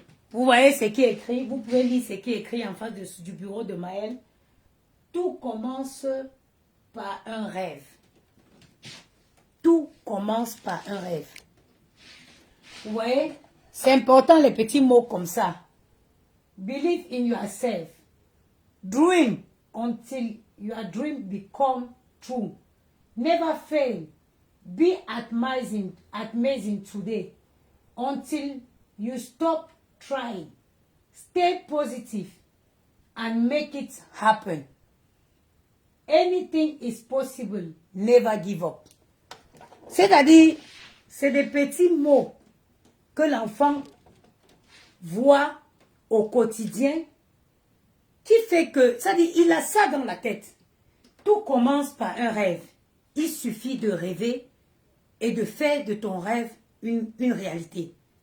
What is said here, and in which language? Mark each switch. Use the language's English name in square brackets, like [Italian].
[French] Vous voyez ce qui est écrit, vous pouvez lire ce qui est écrit en face du bureau de Maël. Tout commence par un rêve. Tout commence par un rêve. Vous voyez, c'est important les petits mots comme ça. [English] Believe in yourself. Dream until your dream become true. Never fail. Be amazing today until you stop trying. Stay positive and make it happen. Anything is possible. Never give up. [French] C'est-à-dire, c'est des petits mots que l'enfant voit au quotidien qui fait que, c'est-à-dire, il a ça dans la tête. Tout commence par un rêve. Il suffit de rêver et de faire de ton rêve une réalité.